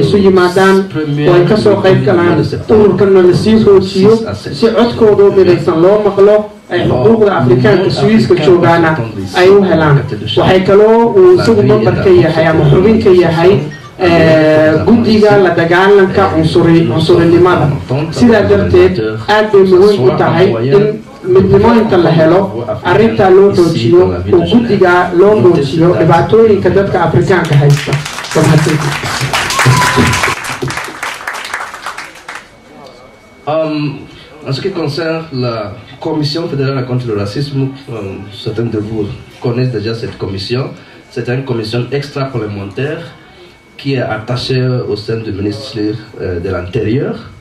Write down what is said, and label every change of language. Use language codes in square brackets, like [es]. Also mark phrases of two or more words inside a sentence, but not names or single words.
[so] isu yimaadaan oo ay kasoo qayb galaan ururkana lasii hoojiyo si codkoodoo midaysan loo maqlo ay xuquuqda afrikaanka suwiiska joogaana ay u helaan waxay kaloo uu isagu member ka yahay ama xubin ka yahay guddiga la dagaalanka cunsurinimada sidaa darteed aad bay muhiim u tahay in midnimooyinka la helo arrintaa loo xoojiyo oo guddiga loo muujiyo dhibaatooyinka dadka afrikaanka haysta. [fr] En ce qui concerne la Commission fédérale contre le racisme, certains de vous connaissent déjà cette commission. C'est une commission extra-parlementaire qui est attachée au sein du ministère de l'Intérieur.